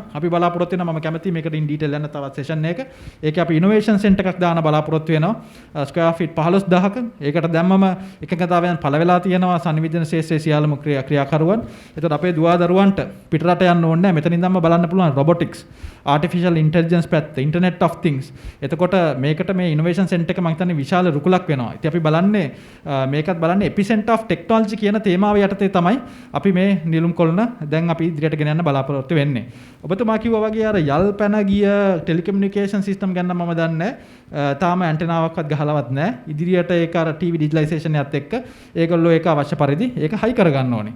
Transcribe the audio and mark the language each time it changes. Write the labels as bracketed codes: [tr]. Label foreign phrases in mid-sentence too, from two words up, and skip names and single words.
[si] අපි බලාපොරොත්තු වෙනවා මම කැමතියි මේකට [en] in detail [si] යන තවත් සෙෂන් එක. ඒකේ අපි [en] innovation center [si] එකක් දාන බලාපොරොත්තු වෙනවා. [en] square feet [si] 15000ක. ඒකට දැම්මම එක එකඟතාවයන් පළ වෙලා තියෙනවා සංවිධාන ශාස්ත්‍රයේ සියලුම ක්‍රියාකරුවන්. එතකොට අපේ දුවදරුවන්ට පිටරට යන්න ඕනේ නැහැ. මෙතනින් ඉඳන්ම බලන්න පුළුවන් [en] robotics, artificial intelligence [si] පැත්ත, [en] internet of things. [si] එතකොට මේකට මේ [en] innovation center [si] එක මම හිතන්නේ විශාල රුකුලක් වෙනවා. ඉතින් අපි බලන්නේ මේකත් බලන්නේ [en] epicenter of technology [si] කියන තේමාව යටතේ තමයි අපි මේ නිලුම් කොළන දැන් අපි ඉදිරියට ගෙන යන්න බලාපොරොත්තු වෙන්නේ. ඔබතුමා කිව්වා වගේ අර යල් පැන ගිය [en] telecommunication system [si] ගැන මම දන්නේ තාම ඇන්ටෙනාවක්වත් ගහලවත් නැහැ. ඉදිරියට ඒක අර [en] TV digitalization [si] එකත් එක්ක ඒගොල්ලෝ ඒක අවශ්‍ය පරිදි ඒක හයි කරගන්න ඕනේ.